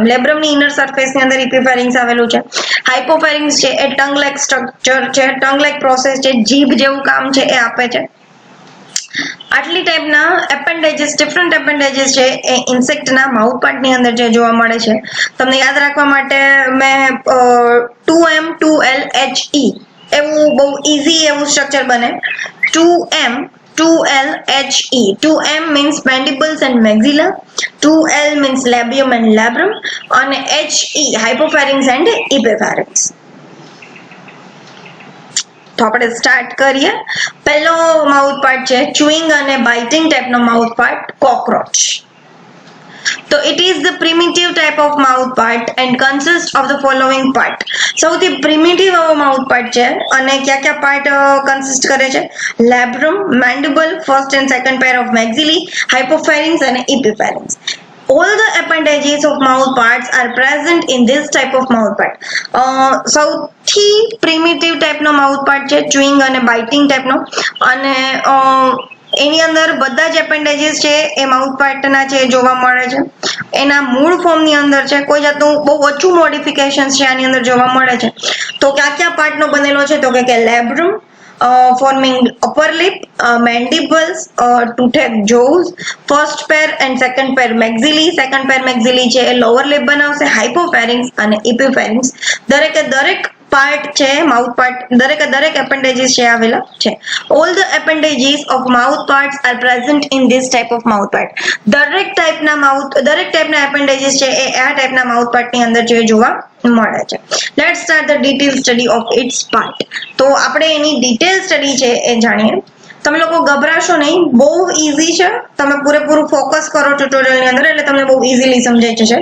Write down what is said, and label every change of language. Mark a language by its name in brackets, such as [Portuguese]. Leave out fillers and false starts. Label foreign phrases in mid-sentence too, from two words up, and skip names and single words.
[Gujarati] લેબ્રમની ઇનર સરફેસની અંદર ઇપિફેરિંગ્સ આવેલું છે. હાઇપોફેરિંગ્સ છે એ [English] tongue like structure [Gujarati] છે, [English] tongue like process [Gujarati] છે, જીભ જેવું કામ છે એ આપે છે. આટલી ટાઈપના એપેન્ડેજીસ, [English] different appendages [Gujarati] છે એ ઇન્સેક્ટના માઉથ પાર્ટની અંદર જે જોવા મળે છે. તમને યાદ રાખવા માટે મેં 2M 2LHE એવું બહુ ઇઝી એવું સ્ટ્રક્ચર બને. 2M 2LHE. [English] 2M means mandibles and maxilla, 2L means labium and labrum, અને HE hypopharynx and epipharynx. [Gujarati] તો આપણે સ્ટાર્ટ કરીએ. પહેલો [English] mouth part [Gujarati] છે ચ્યુઇંગ અને બાઇટિંગ ટાઈપનો માઉથ પાર્ટ કોકરોચ. [English] તો it is the primitive type of mouth part and consist of the following part. [Gujarati] સૌથી પ્રિમિટિવ એવો [English] mouth part [Gujarati] છે અને કયા કયા પાર્ટ કન્સિસ્ટ કરે છે? [English] labrum, mandible, first and second pair of maxillae, hypopharynx and epipharynx. All the appendages of mouth parts are present in this type of mouth part. [Gujarati] સૌથી પ્રિમિટિવ ટાઈપનો [English] mouth part [Gujarati] છે ચ્યુઇંગ અને બાઇટિંગ ટાઈપનો, અને એની અંદર બધા જ એપેન્ડેજીસ છે એ માઉથ પાર્ટના છે જોવા મળે છે. એના મૂળ ફોર્મની અંદર છે, કોઈ જાતનું બહુ ઓછું મોડિફિકેશન છે આની અંદર જોવા મળે છે. તો કયા પાર્ટનો બનેલો છે તો કે લેબ્રમ, [English] forming upper lip, mandibles, toothed jaws, first pair and second pair maxilli. Second pair maxilli [Gujarati] છે એ [English] lower lip [Gujarati] બનાવશે, hypopharynx અને epipharynx. દરેક પાર્ટ છે [English] mouth part, [Gujarati] દરેક એપેન્ડેજીસ છે આવેલા છે. [English] All the appendages of mouth parts are present in this type of mouth part. [Gujarati] દરેક ટાઈપના એપેન્ડેજીસ છે એ આ ટાઈપના માઉથ પાર્ટની અંદર જે જોવા મળે છે. [English] let's start the detail study of its part. [Gujarati] તો આપણે એની [English] detail study [Gujarati] છે એ જાણીએ. તમે લોકો ગભરાશો નહીં, બહુ ઈઝી છે. તમે પૂરેપૂરું ફોકસ કરો ટ્યુટોરિયલની અંદર એટલે તમને બહુ ઈઝીલી સમજાઈ જશે.